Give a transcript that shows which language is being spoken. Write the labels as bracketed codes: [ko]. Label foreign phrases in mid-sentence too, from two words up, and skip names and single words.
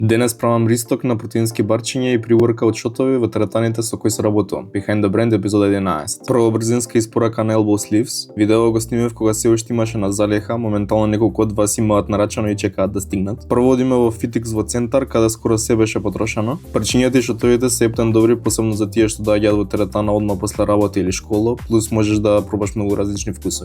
[mk] Денес правам ристок на протеински барчиња и pre-workout шотови во теретаните со кои се работувам. Behind the Brand епизода 11. Прво брзинска испорака на Elbow Sleeves. Видео го снимав кога се уште имаше на залеха, моментално неколку од вас имаат нарачано и чекаат да стигнат. Прво одиме во FitX во центар, каде скоро се беше потрошено. Барчињата и шотовите се ептен добри, посебно за тие што доаѓаат во теретана одма после работа или школа, плюс можеш да пробаш многу различни вкусови.